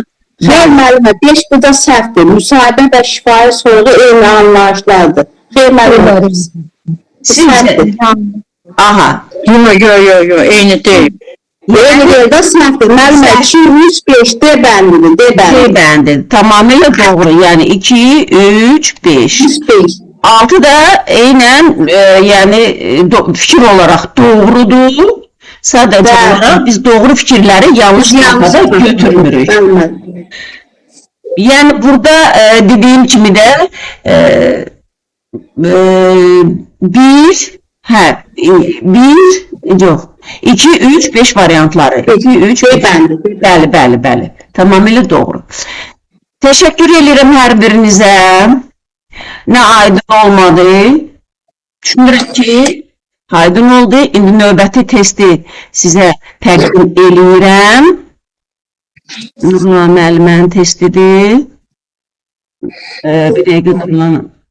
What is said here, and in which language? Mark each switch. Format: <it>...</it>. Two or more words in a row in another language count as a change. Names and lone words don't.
<az>Xeyr müəllimə, 5 burada səhvdir. Müsahibə və şifahi sorğu eyni anlayışlardır. Xeyr müəllimə. Sizce? Aha. Yo, eyni deyil. Eyni yerdə səhvdir. Müəllimə 2, 3, 5 D bəndidir. D bəndi.</az> <tr>Tamamıyla doğru. Yani 2, 3, 5. 6 da eynən yani fikir olarak doğrudur. Sadece olarak biz doğru fikirleri yanlış noktada götürmürük. Yani burada dediğim kimi de yok.</tr> <az>2, 3, 5 variantları. 2, 3, 5. Bəli.</az> <tr>Tamamıyla doğru. Teşekkür ederim her birinize.</tr> <az>Ne aydın olmadı. Düşünürüm ki aydın oldu. İndi növbəti testi sizə təqdim eləyirəm. Nurla müəllimənin testidir. Bir dəqiqə Nurlanın.</az>